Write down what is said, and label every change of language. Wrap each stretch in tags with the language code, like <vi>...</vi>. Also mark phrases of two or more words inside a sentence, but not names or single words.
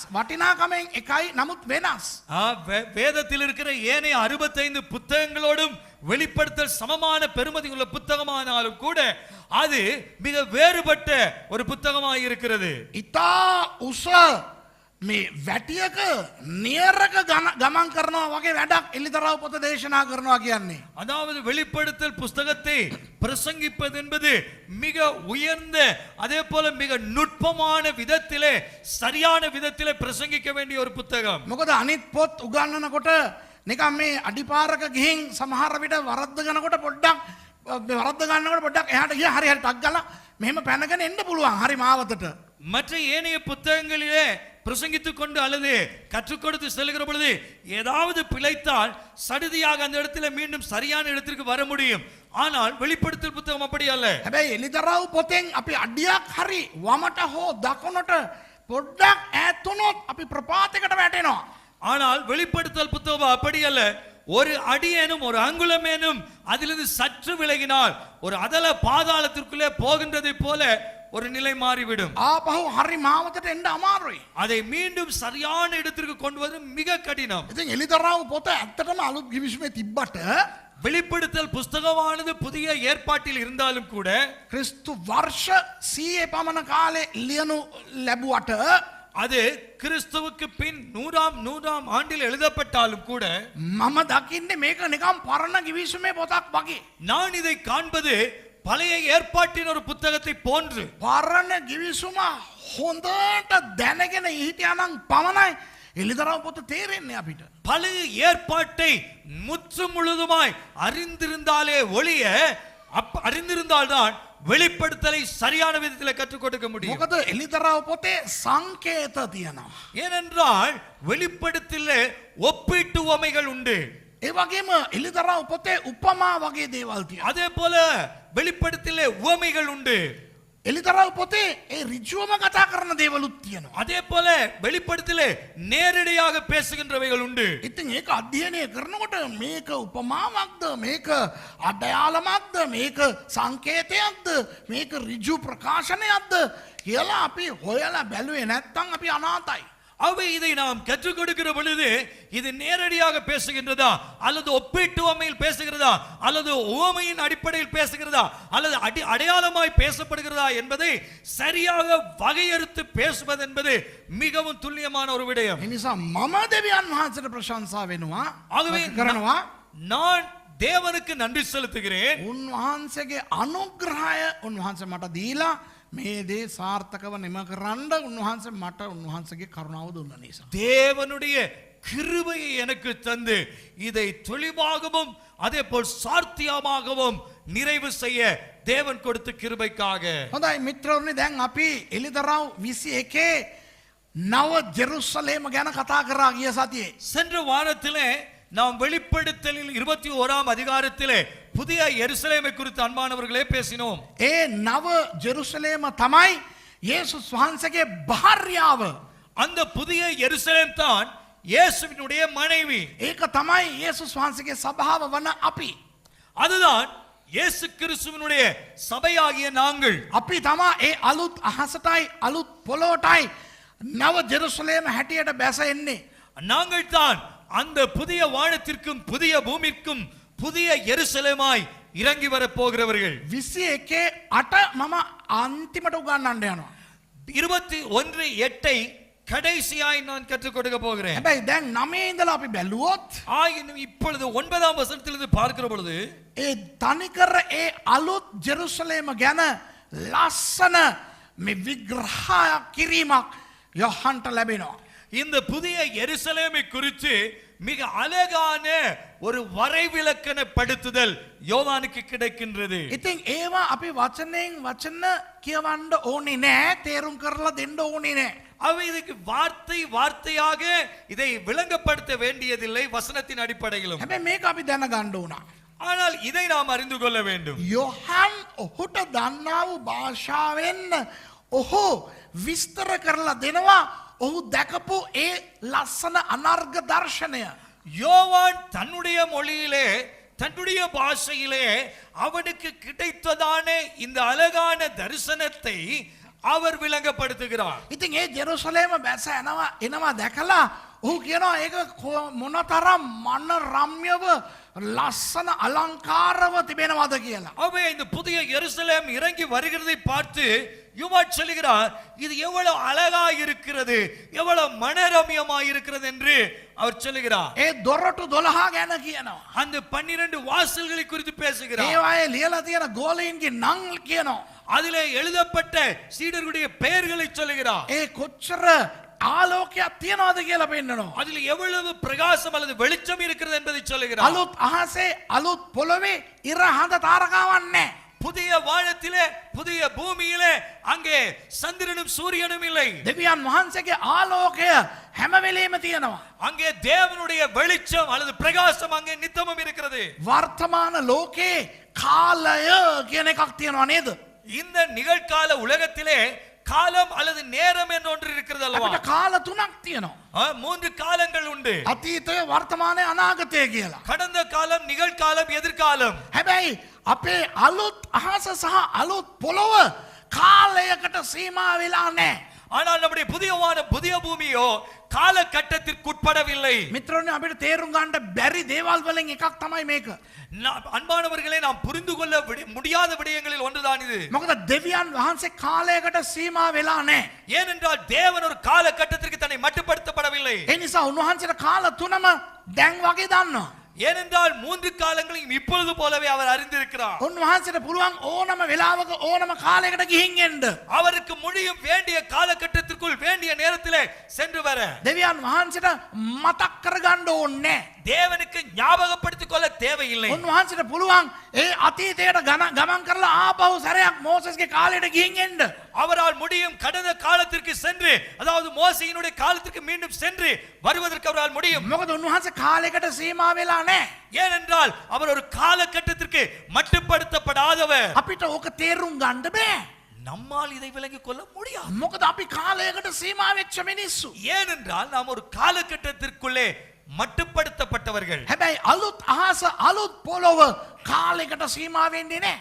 <si>වටිනාකමෙන් එකයි නමුත් වෙනස්.</si> <ta>வேதத்தில் இருக்கிற ஏனைய 65 புத்தகங்களோடும் வெளிப்படுத்தல் சமமான பெருமதி உள்ள புத்தகமானாலும் கூட அது மிக வேறுபட்ட ஒரு புத்தகமாக இருக்கிறது.</ta> <si>ඉතා උස මේ වැටියක නියරක ගමන් කරනවා වගේ වැඩක් එලිදරව් පොත දේශනා කරනවා කියන්නේ.</si> <ta>அதாவது வெளிப்படுத்தல் புஸ்தகத்தை பிரசங்கிப்பது என்பது மிக உயர்ந்த அதே போல மிக நுட்பமான விதத்திலே சரியான விதத்திலே பிரசங்கிக்க வேண்டிய ஒரு புத்தகம்.</ta> <si>මොකද අනිත් පොත් උගන්වනකොට නිකන් මේ අඩිපාරක ගිහින් සමහර විට වරද්ද ගන්නකොට පොඩ්ඩක් එහාට ගියා හරි හරි ටක් ගාලා මෙහෙම පැනගෙන එන්න පුළුවන් හරි මාවතට.</si> <ta>மற்ற ஏனைய புத்தகங்களிலே பிரசங்கித்துக் கொண்டு அல்லது கற்றுக் கொடுத்து செல்கிற பொழுது ஏதாவது பிழைத்தால் சடுதியாக அந்த இடத்துல மீண்டும் சரியான இடத்திற்கு வர முடியும். ஆனால் வெளிப்படுத்தல் புத்தகம் அப்படி அல்ல.</ta> <si>හැබැයි එලිදරව් පොතෙන් අපි අඩියක් හරි වමට හෝ දකුණට පොඩ්ඩක් ඈත් වුණොත් අපි ප්‍රපාතයකට වැටෙනවා.</si> <ta>ஆனால் வெளிப்படுத்தல் புத்தகம் அப்படி அல்ல. ஒரு அடியேனும் ஒரு அங்குலமேனும் அதிலிருந்து சற்று விலகினால் ஒரு அதல பாதாளத்திற்குள்ளே போகின்றதை போல ஒரு நிலை மாறிவிடும்.</ta> <si>ආපහු හරි මාවතට එන්න අමාරුයි.</si> <ta>அதை மீண்டும் சரியான இடத்திற்கு கொண்டு வருவது மிக கடினம்.</ta> <si>ඉතින් එලිදරව් පොත ඇත්තටම අලුත් ගිවිසුමේ තිබ්බට</si> <ta>வெளிப்படுத்தல் புஸ்தகமானது புதிய ஏற்பாட்டில் இருந்தாலும் கூட</ta> <si>ක්‍රිස්තු වර්ෂ 100 පමණ කාලේ ලියනු ලැබුවට</si> <ta>அது கிறிஸ்துவுக்கு பின் 100ஆம் ஆண்டில் எழுதப்பட்டாலும் கூட</ta> <si>මම දකින්නේ මේක නිකම් පරණ ගිවිසුමේ පොතක් වගේ.</si> <ta>நான் இதை காண்பது பழைய ஏற்பாட்டின் ஒரு புத்தகத்தை போன்று.</ta> <si>පරණ ගිවිසුම හොඳට දැනගෙන හිටියානම් පමණයි එලිදරව් පොත තේරෙන්නේ අපිට.</si> <ta>பழைய ஏற்பாட்டை முற்று முழுதுமாய் அறிந்திருந்தாலே ஒழிய அறிந்திருந்தால்தான் வெளிப்படுத்தலை சரியான விதத்தில் கற்றுக் கொடுக்க முடியும்.</ta> <si>මොකද එලිදරව් පොතේ සංකේත තියෙනවා.</si> <ta>ஏனென்றால் வெளிப்படுத்தலே ஒப்பீட்டு உவமைகள் உண்டு.</ta> <si>ඒ වගේම එලිදරව් පොතේ උපමා වගේ දේවල් තියෙනවා.</si> <ta>அதே போல வெளிப்படுத்தலே உவமைகள் உண்டு.</ta> <si>එලිදරව් පොතේ ඒ ඍජුවම කතා කරන දේවලුත් තියෙනවා.</si> <ta>அதே போல வெளிப்படுத்தலே நேரடியாக பேசுகின்றவைகள் உண்டு.</ta> <si>ඉතින් ඒක අධ්‍යයනය කරනකොට මේක උපමාවක්ද මේක අඩයාලමක්ද මේක සංකේතයක්ද මේක ඍජු ප්‍රකාශනයක්ද කියලා අපි හොයලා බැලුවේ නැත්නම් අපි අනාතයි.</si> <ta>அவை இதை நாம் கற்றுக் கொடுக்கிற பொழுது இது நேரடியாக பேசுகின்றதா அல்லது ஒப்பீட்டு உவமையில் பேசுகிறதா அல்லது உவமையின் அடிப்படையில் பேசுகிறதா அல்லது அடையாளமாய் பேசப்படுகிறதா என்பதை சரியாக வகையறுத்து பேசுவது என்பது மிகவும் துல்லியமான ஒரு விடயம்.</ta> <si>ඒ නිසා මම දෙවියන් වහන්සේට ප්‍රශංසා වෙනවා.</si> <ta>ஆகவே</ta> <si>කරනවා</si> <ta>நான் தேவனுக்கு நன்றி செலுத்துகிறேன்.</ta> <si>උන්වහන්සේගේ අනුග්‍රහය උන්වහන්සේ මට දීලා මේ දේ සාර්ථකව නිම කරන්න උන්වහන්සේ මට උන්වහන්සේගේ කරුණාව දුන්න නිසා.</si> <ta>தேவனுடைய கிருபையை எனக்கு தந்து இதை தெளிவாகவும் அதே போல் சார்த்தியமாகவும் நிறைவு செய்ய தேவன் கொடுத்த கிருபைக்காக.</ta> <si>හොඳයි මිත්‍රවරුනි දැන් අපි එලිදරව් 21 නව ජෙරුසලේම ගැන කතා කරා ගිය සතියේ.</si> <ta>சென்ற வாரத்திலே நாம் வெளிப்படுத்தலில் 21ஆம் அதிகாரத்திலே புதிய எருசலேமை குறித்து அன்பானவர்களே பேசினோம்.</ta> <si>ඒ නව ජෙරුසලේම තමයි යේසුස් වහන්සේගේ භාර්යාව.</si> <ta>அந்த புதிய எருசலேம் தான் இயேசுவினுடைய மனைவி.</ta> <si>ඒක තමයි යේසුස් වහන්සේගේ සභාව වන අපි.</si> <ta>அதுதான் இயேசு கிறிஸ்துவினுடைய சபையாகிய நாங்கள்.</ta> <si>අපි තමා ඒ අලුත් අහසටයි අලුත් පොළොවටයි නව ජෙරුසලේම හැටියට බැස එන්නේ.</si> <ta>நாங்கள் தான் அந்த புதிய வானத்திற்கும் புதிய பூமிக்கும் புதிய எருசலேமாய் இறங்கி வர போகிறவர்கள்.</ta> <si>21 8 මම අන්තිමට උගන්වන්න යනවා.</si> <ta>21:8 கடைசியாய் நான் கற்றுக் கொடுக்க போகிறேன்.</ta> <si>හැබැයි දැන් 9 ඉඳලා අපි බැලුවොත්</si> <ta>ஆயினும் இப்பொழுது 9ஆம் வசனத்திலிருந்து பார்க்கிற பொழுது</ta> <si>ඒ තනිකර ඒ අලුත් ජෙරුසලේම ගැන ලස්සන මේ විග්‍රහයක් කිරීමක් යොහන්ට ලැබෙනවා.</si> <ta>இந்த புதிய எருசலேமை குறித்து மிக அழகான ஒரு வரைவிலக்கணப்படுத்துதல் யோவானுக்கு கிடைக்கின்றது.</ta> <si>ඉතින් ඒවා අපි වචනෙන් වචන කියවන්න ඕනේ නෑ, තේරුම් කරලා දෙන්න ඕනේ නෑ.</si> <ta>அவை இதுக்கு வார்த்தை வார்த்தையாக இதை விளங்கப்படுத்த வேண்டியதில்லை வசனத்தின் அடிப்படையிலும்.</ta> <si>හැබැයි මේක අපි දැනගන්න ඕන.</si> <ta>ஆனால் இதை நாம் அறிந்து கொள்ள வேண்டும்.</ta> <si>යොහන් ඔහුට දන්නා වූ භාෂාවෙන් ඔහු විස්තර කරලා දෙනවා ඔහු දැකපු ඒ ලස්සන අනර්ග දර්ශනය.</si> <ta>யோவான் தன்னுடைய மொழியிலே தன்னுடைய பாஷையிலே அவனுக்கு கிடைத்ததான இந்த அழகான தரிசனத்தை அவர் விளங்கப்படுத்துகிறார்.</ta> <si>ඉතින් ඒ ජෙරුසලේම බැස එනවා දැකලා ඔහු කියනවා ඒක මොනතරම් මන රම්‍යව ලස්සන අලංකාරව තිබෙනවද කියලා.</si> <ta>அவை இந்த புதிய எருசலேம் இறங்கி வருகிறதை பார்த்து யுவா சொல்லுகிறார், இது எவ்வளவு அழகா இருக்கிறது, எவ்வளவு மனரம்யமா இருக்கிறது என்று அவர் சொல்லுகிறார்.</ta> <si>ඒ දොරටු 12 ගැන කියනවා.</si> <ta>அந்த 12 வாசல்களை குறித்து பேசுகிறார்.</ta> <si>ඒවායේ ලියලා තියෙන ගෝලීන්ගේ නම් කියනවා.</si> <ta>அதிலே எழுதப்பட்ட சீடர்களுடைய பெயர்களை சொல்லுகிறார்.</ta> <si>ඒ කොච්චර ආලෝකයක් තියනවද කියලා පෙන්නනවා.</si> <ta>அதில் எவ்வளவு பிரகாசம் அல்லது வெளிச்சம் இருக்கிறது என்பதை சொல்லுகிறார்.</ta> <si>අලුත් අහසේ අලුත් පොළවේ ඉර හඳ තාරකාවක් නැහැ.</si> <ta>புதிய வானத்திலே புதிய பூமியிலே அங்கே சந்திரனும் சூரியனும் இல்லை.</ta> <si>දෙවියන් වහන්සේගේ ආලෝකය හැම වෙලේම තියෙනවා.</si> <ta>அங்கே தேவனுடைய வெளிச்சம் அல்லது பிரகாசம் அங்கே நித்தமும் இருக்கிறது.</ta> <si>වර්තමාන ලෝකේ කාලය කියන එකක් තියෙනවා නේද?</si> <ta>இந்த நிகழ்கால உலகத்திலே காலம் அல்லது நேரம் என்று ஒன்று இருக்கிறது அல்லவா?</ta> <si>අපිට කාල තුනක් තියෙනවා.</si> <ta>3 காலங்கள் உண்டு.</ta> <si>අතීතය, වර්තමානය, අනාගතය කියලා.</si> <ta>கடந்த காலம், நிகழ்காலம், எதிர்காலம்.</ta> <si>හැබැයි අපේ අලුත් අහස සහ අලුත් පොළොව කාලයකට සීමා වෙලා නැහැ.</si> <ta>ஆனால் நம்முடைய புதிய வானம் புதிய பூமியோ காலகட்டத்திற்கு உட்படவில்லை.</ta> <si>මිත්‍රෝනි අපිට තේරුම් ගන්න බැරි දේවල් වලින් එකක් තමයි මේක.</si> <ta>அன்பானவர்களே, நாம் புரிந்து கொள்ள முடியாத விடயங்களில் ஒன்றுதான் இது.</ta> <si>මොකද දෙවියන් වහන්සේ කාලයකට සීමා වෙලා නැහැ.</si> <ta>ஏனென்றால் தேவன் ஒரு காலகட்டத்திற்கு தன்னை மட்டுப்படுத்தப்படவில்லை.</ta> <si>ඒ නිසා උන්වහන්සේට කාල තුනම දැන් වගේ දන්නවා.</si> <ta>ஏனென்றால் 3 காலங்களையும் இப்பொழுது போலவே அவர் அறிந்திருக்கிறார்.</ta> <si>උන්වහන්සේට පුළුවන් ඕනම වෙලාවක ඕනම කාලයකට ගිහින් එන්න.</si> <ta>அவருக்கு முடியும் வேண்டிய காலகட்டத்திற்குள் வேண்டிய நேரத்திலே சென்று வர.</ta> <si>දෙවියන් වහන්සේට මතක් කරගන්න ඕනේ නැහැ.</si> <ta>தேவனுக்கு ஞாபகப்படுத்திக் கொள்ள தேவையில்லை.</ta> <si>උන්වහන්සේට පුළුවන් ඒ අතීතයට ගමන් කරලා ආපහු සැරයක් මෝසස්ගේ කාලයට ගිහින් එන්න.</si> <ta>அவரால் முடியும் கடந்த காலத்திற்கு சென்று, அதாவது மோசேயினுடைய காலத்திற்கு மீண்டும் சென்று வருவதற்கு அவரால் முடியும்.</ta> <si>මොකද උන්වහන්සේ කාලයකට සීමා වෙලා නැහැ.</si> <ta>ஏனென்றால் அவர் ஒரு காலகட்டத்திற்கு மட்டுப்படுத்தப்படாதவர்.</ta> <si>අපිට ඕක තේරුම් ගන්න බෑ.</si> <ta>நம்மால் இதை விளங்கிக் கொள்ள முடியாது.</ta> <si>මොකද අපි කාලයකට සීමා වෙච්ච මිනිස්සු.</si> <ta>ஏனென்றால் நாம் ஒரு காலகட்டத்திற்குள்ளே மட்டுப்படுத்தப்பட்டவர்கள்.</ta> <si>හැබැයි අලුත් අහස අලුත් පොළොව කාලයකට සීමා වෙන්නේ නැහැ.</si>